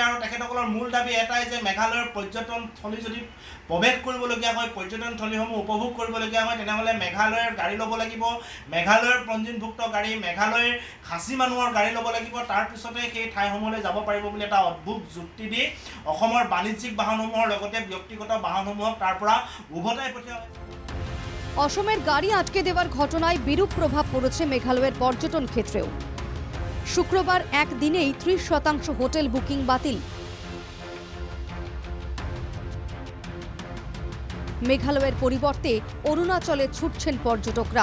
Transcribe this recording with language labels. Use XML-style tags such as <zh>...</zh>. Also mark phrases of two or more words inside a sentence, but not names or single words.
<as>আৰু তেখেতসকলৰ মূল দাবী এটাই যে মেঘালয়ৰ পৰ্যটনথলী যদি প্ৰৱেশ কৰিবলগীয়া হয়, পৰ্যটনথলীসমূহ উপভোগ কৰিবলগীয়া হয়, তেনেহ'লে মেঘালয়ৰ গাড়ী ল'ব লাগিব, মেঘালয়ৰ পঞ্জীয়নভুক্ত গাড়ী, মেঘালয়ৰ খাচী মানুহৰ গাড়ী ল'ব লাগিব। তাৰপিছতে সেই ঠাইসমূহলৈ যাব পাৰিব বুলি এটা অদ্ভুত যুক্তি দি অসমৰ বাণিজ্যিক বাহনসমূহৰ লগতে ব্যক্তিগত বাহনসমূহক তাৰ পৰা উভতাই পঠিওৱা হৈছে।</as> <bn>অসমের গাড়ি আটকে দেওয়ার ঘটনায় বিরূপ প্রভাব পড়েছে মেঘালয়ের পর্যটন ক্ষেত্রেও। শুক্রবার একদিনেই 30%</bn> <en>hotel booking</en> <bn>বাতিল। মেঘালয়ের পরিবর্তে অরুণাচলে ছুটছেন পর্যটকরা।</bn>